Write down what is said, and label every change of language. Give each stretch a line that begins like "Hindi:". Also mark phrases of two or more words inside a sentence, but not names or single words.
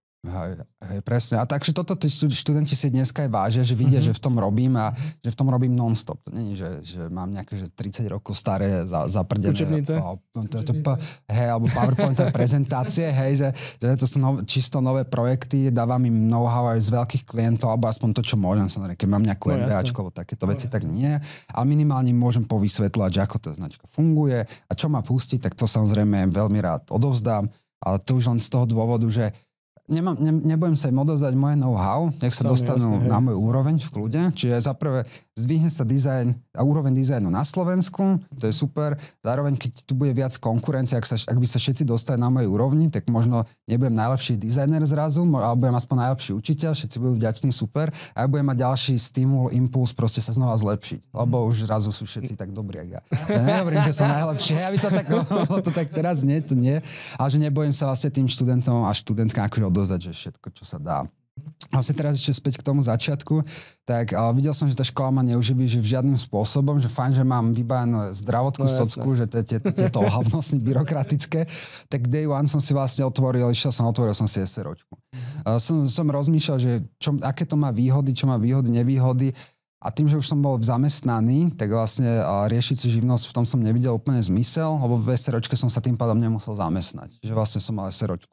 Slovak: Presne. A takže toto tí študenti si dneska aj vážia, že vidia, že v tom robím a že v tom robím non-stop. To nie je, že mám nejaké 30 rokov staré zaprdené učebnice. Alebo PowerPointové prezentácie, že to sú čisto nové projekty, dávam im know-how aj z veľkých klientov, alebo aspoň to, čo môžem. Keď mám nejakú NDAčko, takéto veci, tak nie. Ale minimálne môžem povysvetľovať, že ako tá značka funguje a čo má pustiť, tak to samozrejme veľmi rád odovzdám. Ale to už len z toho dôvodu, že nebudem sa im odovzdať moje know-how, nech sa dostanú na môj úroveň v kľude. Čiže za prvé zdvihne sa dizajn a úroveň dizajnu na Slovensku, to je super. Zároveň, keď tu bude viac konkurencie, ak by sa všetci dostali na mojej úrovni, tak možno nebudem najlepší dizajner zrazu, ale budem aspoň najlepší učiteľ, všetci budú vďační, super. A ja budem mať ďalší stimul, impuls proste sa znova zlepšiť. Lebo už zrazu sú všetci tak dobrí, jak ja. Ja nehovorím, že som najlepší, ja by to tak teraz nie, to nie. Ale že nebojím sa vlastne tým študentom a študentkám akože odozdať, že všetko, čo sa dá. Vlastne teraz ešte späť k tomu začiatku, tak videl som, že tá škola ma neuživí, že v žiadnym spôsobom, že fajn, že mám vybavenú zdravotnú socku, že tieto ohavnosti byrokratické, tak
English: day one
Slovak: som si vlastne otvoril som si SROčku. Som rozmýšľal, že aké to má výhody, čo má výhody, nevýhody. A tým, že už som bol zamestnaný, tak vlastne riešiť si živnosť, v tom som nevidel úplne zmysel, lebo v SROčke som sa tým pádom nemusel zamestnať. Čiže vlastne som mal SROčku.